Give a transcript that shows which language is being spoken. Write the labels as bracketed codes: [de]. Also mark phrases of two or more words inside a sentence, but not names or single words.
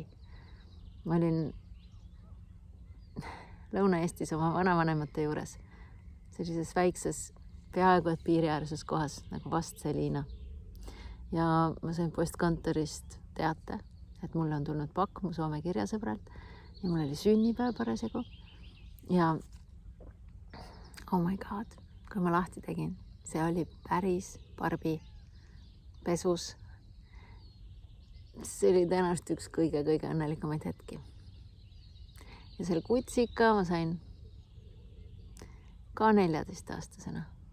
[et] Ma olin Lõuna-Eestis oma vanavanemate juures, sellises väikses, peaaegu et piiriäärses kohas nagu Vastseliina. Ja ma sain postkontorist teate, et mulle on tulnud pakk mu Soome kirjasõbralt ja mul oli sünnipäev parasjagu. Ja [en] oh my god, [et] kui ma lahti tegin, see oli päris Barbi pesus. See oli tõenäoliselt üks kõige õnnelikumaid hetki. Ja selle kutsika ma sain ka 14-aastasena.